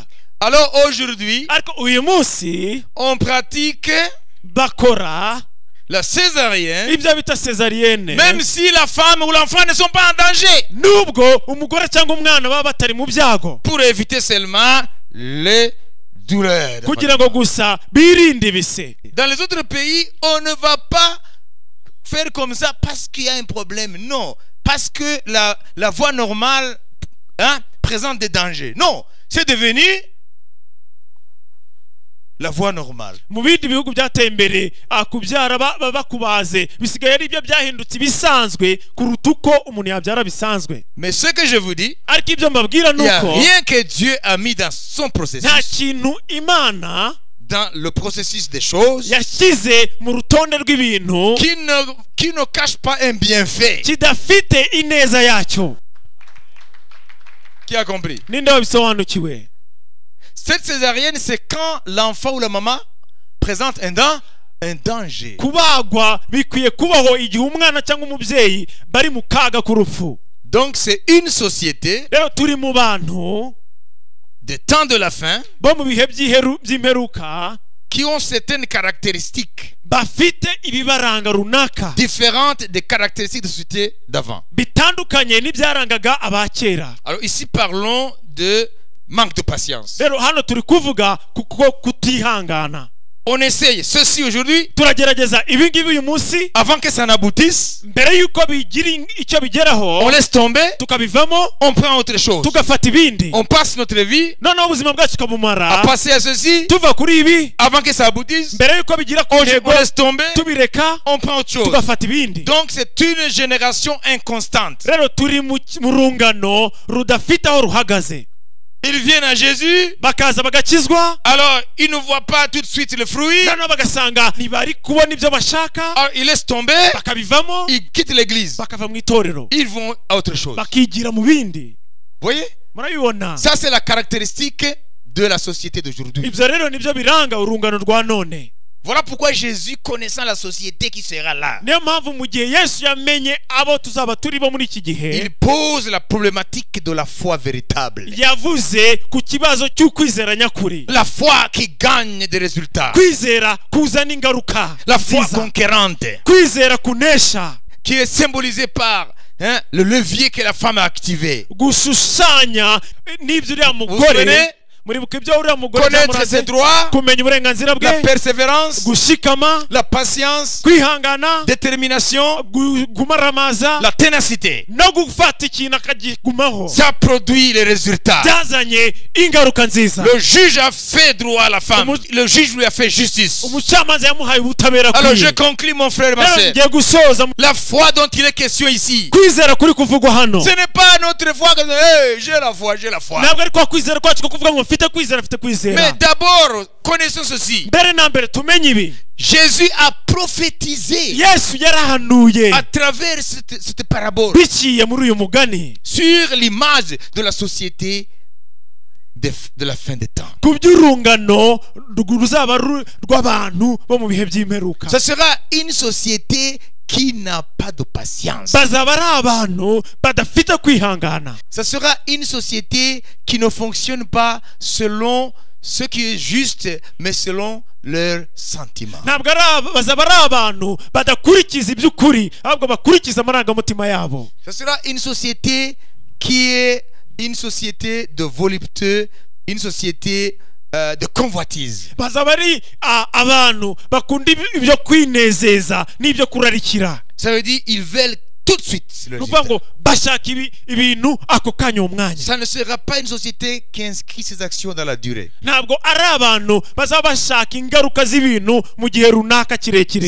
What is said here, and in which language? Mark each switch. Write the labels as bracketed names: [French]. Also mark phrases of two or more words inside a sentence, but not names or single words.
[French] Alors aujourd'hui, [Kinyarwanda] ariko uyu munsi [French] on pratique [Kinyarwanda] bakora [French] la césarienne, [Kinyarwanda] ibyo bita césarienne, [French] même si la femme ou l'enfant ne sont pas en danger, [Kinyarwanda] nubwo umugore cyangwa umwana baba batari mu byago, [French] pour éviter seulement les douleurs. [Kinyarwanda] kugira ngo gusa birinde ibise. [French] Dans les autres pays, on ne va pas faire comme ça parce qu'il y a un problème. Non, parce que la voie normale présente des dangers. Non, c'est devenu la voie normale. [Kinyarwanda] mu bindi bihugu byateye imbere kubyara bakubaze bisigaye ari byo byahindutse ibisanzwe kuruta uko umuntu yabyara bisanzwe. [French] Mais ce que je vous dis, [Kinyarwanda] ariko ibyo mbabwira [French] il n'y a [Kinyarwanda] nuko [French] rien que Dieu a mis dans son [Kinyarwanda] nta [French] processus [Kinyarwanda] kintu Imana [French] dans le processus des choses [Kinyarwanda] yashyize mu rutonde rw'ibintu [French] qui ne cache pas un bienfait. [Kinyarwanda] kidafite ineza yacyo. [French] Qui a compris? [Kinyarwanda] Ninde wabisobanukiwe? [French] Cette césarienne, c'est quand l'enfant ou la maman présente un danger. [Kinyarwanda] Kubagwa bikwiye kubaho igihe umwana cyangwa umubyeyi bari mu kaga k'urupfu. [French] Donc c'est une société [Kinyarwanda] Rero turi mu bantu [French] des temps de la fin [Kinyarwanda] bo mu bihe by'imperuka [French] qui ont certaines caractéristiques [Kinyarwanda] bafite ibibaranga runaka [French] différentes des caractéristiques de société d'avant. [Kinyarwanda] bitandukanye n'ibyarangaga abakera. [French] Alors ici parlons de manque de patience. [Kinyarwanda] Rero hano turi kuvuga kuko kutihangana. [French] On essaye ceci aujourd'hui [Kinyarwanda] Turagerageza ibi ngibi uyu munsi [French] avant que ça n'aboutisse. [Kinyarwanda] mbere yuko bigira icyo bigeraho [French] On laisse tomber, [Kinyarwanda] tukabivamo [French] on prend autre chose. [Kinyarwanda] tugafata ibindi. [French] On passe notre vie [Kinyarwanda] Noneho ubuzima bwacu [French] à [Kinyarwanda] tukabumara [French] passer à ceci [Kinyarwanda] tuva kuri ibi [French] avant que ça aboutisse. [Kinyarwanda] mbere yuko bigira ku [French] On [Kinyarwanda] ntego [French] laisse tomber, [Kinyarwanda] tubireka [French] on prend autre chose. [Kinyarwanda] tugafata ibindi. [French] Donc c'est une génération inconstante. [Kinyarwanda] Rero turi mu rungano rudafite aho ruhagaze. [French] Ils viennent à Jésus, [Kinyarwanda] Bakaza bagakizwa [French] alors ils ne voient pas tout de suite le fruit. [Kinyarwanda] noneho bagasanga ntibari kubona ibyo bashaka [French] Alors ils laissent tomber, [Kinyarwanda] bakabivamo [French] ils quittent l'église. [Kinyarwanda] bakava mu itorero [French] Ils vont à autre chose. [Kinyarwanda] bakigira mu bindi. [French] Vous voyez? [Kinyarwanda] Murabibona? [French] Ça c'est la caractéristique de la société d'aujourd'hui. [Kinyarwanda] Ibyo rero nibyo biranga urungano rwa none. [French] Voilà pourquoi Jésus, connaissant la société qui sera là, [Kinyarwanda] Niyo mpamvu mu gihe Yesu yamenye abo tuzaba turi bo muri iki gihe [French] il pose la problématique de la foi véritable. [Kinyarwanda] yavuze ku kibazo cy'ukwizera nyakuri. [French] La foi qui gagne des résultats. [Kinyarwanda] Kwizera kuzana ingaruka [French] La foi [Kinyarwanda] nziza. [French] conquérante [Kinyarwanda] Kwizera kunesha [French] qui est symbolisée par le levier que la femme a activé. [Kinyarwanda] gushushanya n'ibyo uriya [French] Vous [Kinyarwanda] mugore [French] souvenez? [Kinyarwanda] muribuka ibyo uriya mugore [French] Connaître ses droits, [Kinyarwanda] kumenya uburenganzira [French] la [Kinyarwanda] bwe [French] persévérance, [Kinyarwanda] gushikama [French] la patience, [Kinyarwanda] kwihangana [French] détermination, [Kinyarwanda] gumaramaza [French] la ténacité. [Kinyarwanda] no gufata ikintu akagigumaho [French] Ça produit les résultats. [Kinyarwanda] byazanye ingaruka nziza. [French] Le juge a fait droit à la femme. Le juge lui a fait justice. [Kinyarwanda] Umucamanza yamuhaye ubutabera [French] Alors je [Kinyarwanda] kwiye. [French] conclus mon frère, ma [Kinyarwanda] Rero [French] sœur. [Kinyarwanda] ngiye gusoza [French] La foi dont il est question ici, [Kinyarwanda] kwizera kuri kuvugwa hano [French] ce n'est pas notre foi que hey, j'ai la foi, j'ai la foi. [Kinyarwanda] ntabwo ari kwa kwizera kwacu ko kuvuga ngo mfite kwizera mfite [French] Mais [Kinyarwanda] kwizera. [French] d'abord, connaissons ceci. [Kinyarwanda] Mbere na mbere tumenye ibi. [French] Jésus a prophétisé [Kinyarwanda] Yesu yarahanuye [French] à travers cette parabole [Kinyarwanda] biciye muri uyu mugani [French] sur l'image de la société de la fin des temps. [Kinyarwanda] ku by'urungano ruzaba rw'abantu bo mu bihe by'imperuka. [French] Ce sera une société qui n'a pas de patience. [Kinyarwanda] Bazaba ari abantu badafite kwihangana. [French] Ce sera une société qui ne fonctionne pas selon ce qui est juste, mais selon leurs sentiments. [Kinyarwanda] Ntabwo bazaba ari abantu badakurikiza iby'ukuri ahubwo bakurikiza amarangamutima yabo. [French] Ce sera une société qui est une société de volupté, une société de convoitise. [Kinyarwanda] Bazaba ari abantu bakunda ibyo kwinezeza n'ibyo kurarikira. [French] Ça veut dire ils veulent tout de suite le [Kinyarwanda] Nukuvuga [French] résultat. [Kinyarwanda] ngo bashaka ibintu ako kanya umwanya. [French] Ça ne sera pas une société qui inscrit ses actions dans la durée. [Kinyarwanda] Ntabwo ari abantu bazaba bashaka ingaruka z'ibintu mu gihe runaka kirekire.